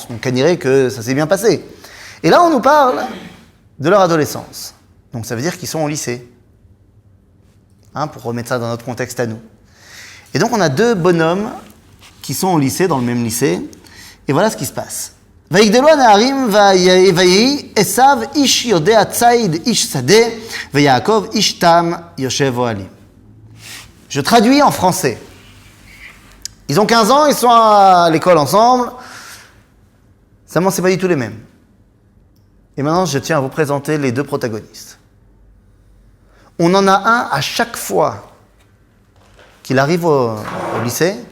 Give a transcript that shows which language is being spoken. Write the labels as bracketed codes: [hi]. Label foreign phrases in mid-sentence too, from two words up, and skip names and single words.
[fr] On dirait que ça s'est bien passé. Et là, on nous parle de leur adolescence. Donc, ça veut dire qu'ils sont au lycée. Pour remettre ça dans notre contexte à nous. Et donc, on a deux bonhommes qui sont au lycée, dans le même lycée. Et voilà ce qui se passe. [he] ויגדלו הנערים ויהי עשיו איש יודע ציד איש שדה ויעקב איש תם יושב אוהלים. [fr] Je traduis en français. Ils ont 15 ans, ils sont à l'école ensemble. Seulement, c'est pas du tout les mêmes. Et maintenant, je tiens à vous présenter les deux protagonistes. On en a un à chaque fois qu'il arrive au lycée.